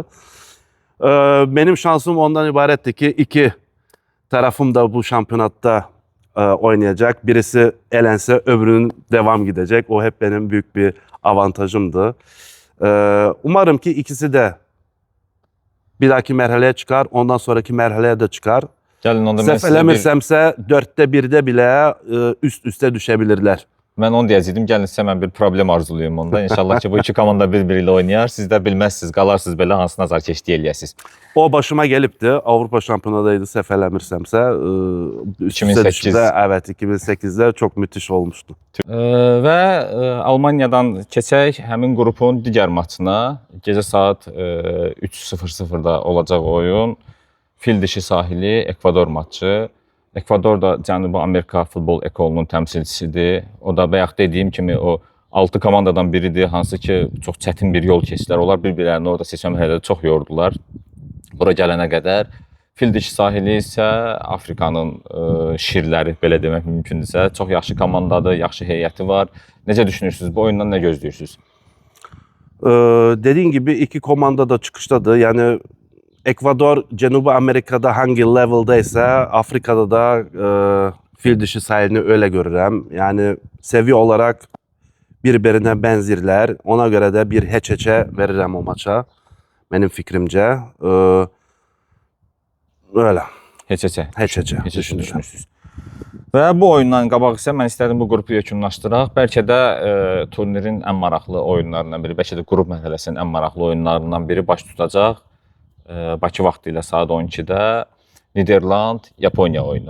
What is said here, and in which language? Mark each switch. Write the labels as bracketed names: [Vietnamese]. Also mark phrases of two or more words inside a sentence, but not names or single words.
[Turkish] Benim şansım ondan ibaretti ki iki tarafım da bu şampiyonatta oynayacak. Birisi elense öbürünün devam gidecek. O hep benim büyük bir avantajımdı. Umarım ki ikisi de bir dahaki merhaleye çıkar. Ondan sonraki merhaleye de çıkar. [Azerbaijani] Gəlin onda Səhv eləmirəmsə [Turkish] 4'te 1'de bile üst üste düşebilirler. [Azerbaijani] Mən onu deyəcəydim, gəlin sizə mən bir problem arzulayım onda. İnşallah ki bu iki komanda bir-biri ilə oynayar. Siz də bilməzsiniz, qalarsınız belə hansı nazarkeşlik eləyəsiniz. [Turkish] O başıma gelipti. [Azerbaijani] Avrupa şampiyonadaydı səhv eləmirəmsə. [Turkish] Üst üste 2008. düştü. Evet, 2008'de çok müthiş olmuştu. [Azerbaijani] Və Almaniyadan keçək həmin qrupun digər maçına. Gecə saat 3:00-da olacaq oyun. Fil dişi sahili Ekvador maçı. Ekvador da Cənubi Amerika futbol ekolunun təmsilçisidir. O da bayaq dediyim kimi o 6 komandadan biridir, hansı ki çox çətin bir yol keçdilər. Onlar bir-birlərini orada seçmə mərhələsində çox yordular. Bura gələnə qədər. Fil dişi sahili isə Afrikanın şirləri, belə demək mümkündürsə. Çox yaxşı komandadır, yaxşı heyəti var. Necə düşünürsünüz? Bu oyundan nə gözləyirsiniz? [Turkish] Dediğin gibi iki komanda da çıkıştadır. Yani Ekvador, Cenubi Amerika'da hangi level'daysa Afrika'da da fil dişi sahilini öyle görürüm. Yani seviye olarak birbirine benzirler. Ona göre de bir heç-heçe veririm o maça. Benim fikrimce. Öyle. [Azerbaijani] Heç-heçə. Heç-heçə düşünürsünüz. Və bu oyundan qabaq isə mən istədim bu qrupu yekunlaşdıraq. Bəlkə də turnirin ən maraqlı oyunlarından biri, bəlkə də qrup mərhələsinin ən maraqlı oyunlarından biri baş tutacaq. Bakı vaxtı ilə saat 12-də Niderland-Yaponiya oyunu.